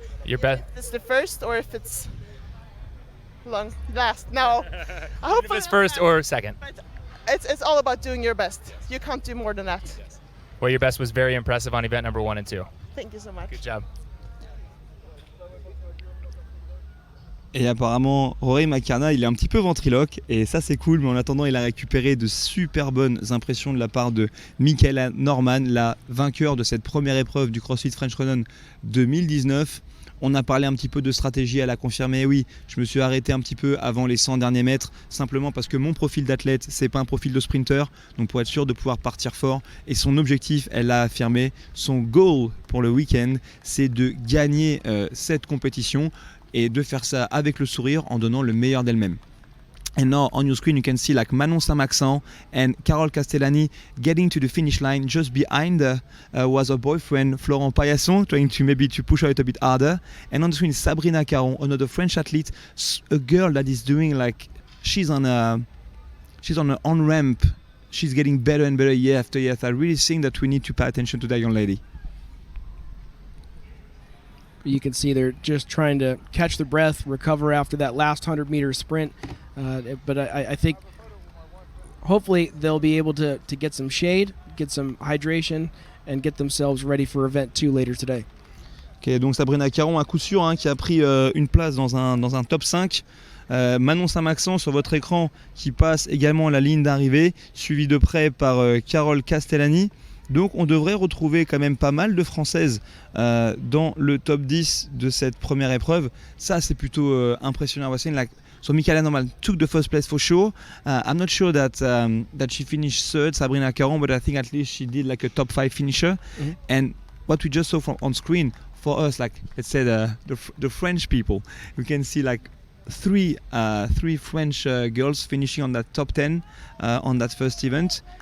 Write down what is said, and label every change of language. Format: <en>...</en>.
<en>Your best. If it's the first or if it's last. No. I hope if it's first or second. It's all about doing your best. You can't do more than that. Yes. Well, your best was very impressive on event number 1 and 2. Thank you so much. Good job.</en> <fr>Et apparemment, Rory McKernan, il est un petit peu ventriloque, et ça c'est cool, mais en attendant, il a récupéré de super bonnes impressions de la part de Michaela Norman, la vainqueur de cette première épreuve du CrossFit French Run 2019. On a parlé un petit peu de stratégie, elle a confirmé, oui, je me suis arrêté un petit peu avant les 100 derniers mètres, simplement parce que mon profil d'athlète, c'est pas un profil de sprinter, donc pour être sûr de pouvoir partir fort. Et son objectif, elle l'a affirmé, son goal pour le week-end, c'est de gagner cette compétition, et de faire ça avec le sourire en donnant le meilleur d'elle-même.</fr> <en>And now on your screen you can see like Manon Saint-Maxent and Carole Castellani getting to the finish line. Just behind her was her boyfriend Florent Paillasson, trying to maybe to push her a bit harder. And on the screen is Sabrina Caron, another French athlete, a girl that is doing like she's on an on-ramp. She's getting better and better year after year. I really think that we need to pay attention to that young lady. You can see they're just trying to catch their breath, recover after that last 100-meter sprint. But I think hopefully they'll be able to get some shade, get some hydration, and get themselves ready for event 2 later today.</en> <fr>Ok, donc Sabrina Caron à coup sûr qui a pris une place dans un top 5. Manon Saint-Maxent sur votre écran qui passe également la ligne d'arrivée, suivi de près par Carole Castellani. Donc on devrait retrouver quand même pas mal de Françaises dans le top 10 de cette première épreuve. Ça c'est plutôt impressionnant.</fr> <en>So Michaela Normal took the first place for sure. I'm not sure that she finished third, Sabrina Caron, but I think at least she did like a top 5 finisher. Mm-hmm. And what we just saw on screen for us, like let's say the French people, we can see like three French girls finishing on that top 10 on that first event.</en>